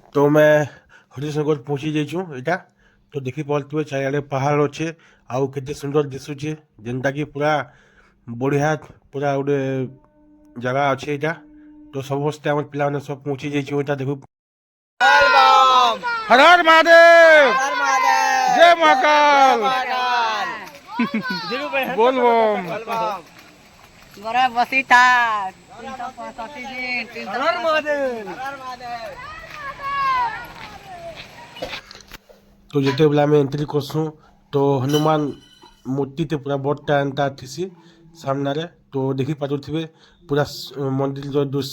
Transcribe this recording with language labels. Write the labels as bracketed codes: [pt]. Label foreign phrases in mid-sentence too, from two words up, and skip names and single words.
[or] ଆମେ ହରିଶଙ୍କର ପହଞ୍ଚି ଯାଇଛୁ ଏଇଟା ତ ଦେଖିପାରୁଥିବେ ଚାରିଆଡ଼େ ପାହାଡ଼ ଅଛେ ଆଉ କେତେ ସୁନ୍ଦର ଦିଶୁଛେ ଯେନ୍ଟାକି ପୁରା ବଢ଼ିଆ ପୁରା ଗୋଟେ ଜାଗା ଅଛି ଏଇଟା ତ ସମସ୍ତେ ଆମର ପିଲାମାନେ ସବୁ ପହଞ୍ଚି ଯାଇଛୁ ଏଇଟା ଦେଖୁ [hi] हर हर महादेव जय महाकाल बोल बम बड़ा बसी था 365 दिन हर महादेव [or] तो ଯେତେବେଳେ ଆମେ ଏଣ୍ଟ୍ରି କରସୁଁ ତ ହନୁମାନ ମୂର୍ତ୍ତିଟେ ପୁରା ବଡ଼ଟା ଏନ୍ତା ଥିସି ସାମ୍ନାରେ ତ ଦେଖିପାରୁଥିବେ ପୁରା ମନ୍ଦିରର ଦୃଶ୍ୟ